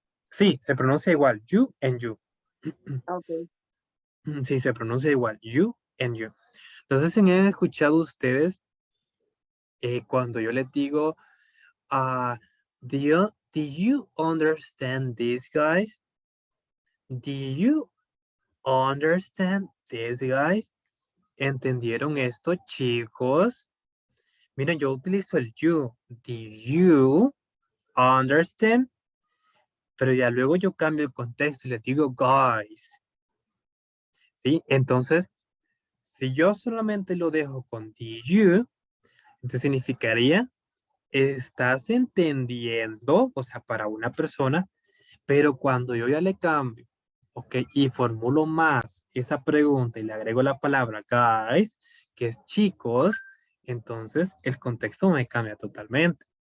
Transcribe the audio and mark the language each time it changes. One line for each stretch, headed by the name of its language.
Spanish: Sí, se pronuncia igual,
English: you and you. Ok.
Spanish: Sí, se pronuncia igual,
English: you and you.
Spanish: Entonces, ¿se han escuchado ustedes cuando yo les digo,
English: do you understand this, guys? Do you understand this, guys?
Spanish: ¿Entendieron esto, chicos? Miren, yo utilizo el you.
English: Do you understand?
Spanish: Pero ya luego yo cambio el contexto y les digo, guys. ¿Sí? Entonces, si yo solamente lo dejo con
English: do you,
Spanish: entonces significaría, estás entendiendo, o sea, para una persona, pero cuando yo ya le cambio, ok, y formulo más esa pregunta y le agrego la palabra guys, que es chicos, entonces el contexto me cambia totalmente.